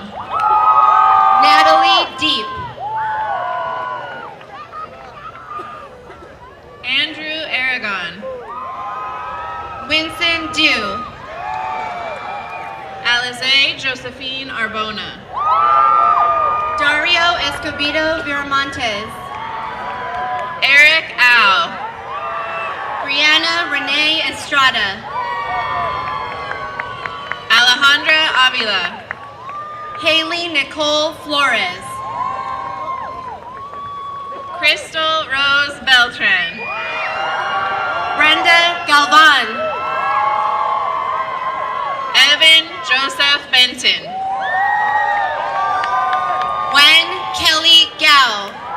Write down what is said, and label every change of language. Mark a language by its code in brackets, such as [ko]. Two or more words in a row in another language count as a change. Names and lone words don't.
[en] Natalie Deep. Andrew Aragon. Winston Dew. Alize Josephine Arbona. Dario Escobedo Viramontes. Eric Au. Brianna Renee Estrada. Alejandra Avila. Haley Nicole Flores. Crystal Rose Beltran. Brenda Galvan. Evan Joseph Benton. Wen Kelly Gao.